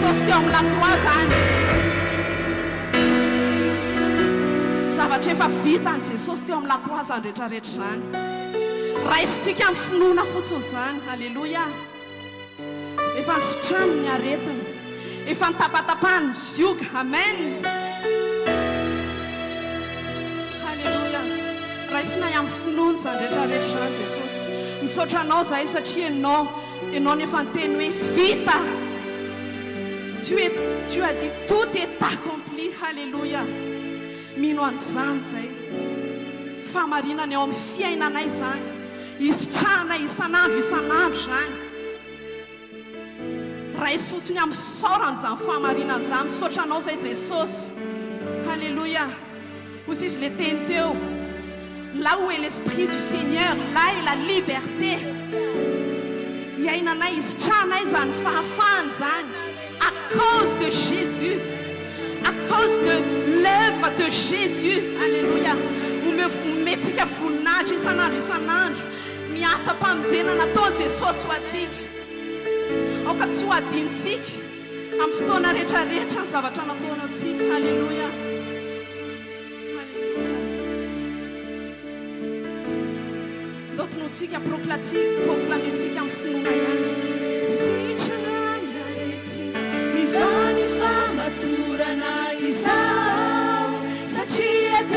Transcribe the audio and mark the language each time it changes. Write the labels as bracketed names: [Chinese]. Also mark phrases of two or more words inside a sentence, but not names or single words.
[Malagasy] teo amin'ny lakroa zany zavatra efa vita ny Jesosy teo amin'ny lakroa zany rehetrarehetra zany raisitsika amin'ny finoana fotsiny zany halleloia efa nisitrano ny aretina efa nitapatapahany ny zioka amen halleloia raisina amin'ny finoana zany rehetrarehetra zany Jesosy misaotra anao zahay satria ianao nefa niteny hoe vita [French] tu as dit tout est accompli [Malagasy] halleluia mino an'izany zay fahamarinana eo amin'ny fiainanay zany isitrahana isan'andro zany raisy fotsiny amin'ny fisaorana zany fahamarinana zany misaotra anao zay Jesosy halleluia hozy izy le teny teo [French] là où est l'esprit du Seigneur là est la liberté [Malagasy] iainanay isitrahanay zany fahafahany zany [French] à cause de Jésus à cause de l'œuvre de Jésus [Malagasy] alléluia ometsika voninahitra isan'andro miasa mpamonjena nataony Jesosy ho atsika aoka tsy ho adinitsika amin'ny fotoana rehetrarehetra ny zavatra nataony atsika halleluia ndotonotsika proclametsika amin'ny finoana ihany sitranany aretina mivany famatorana izao satria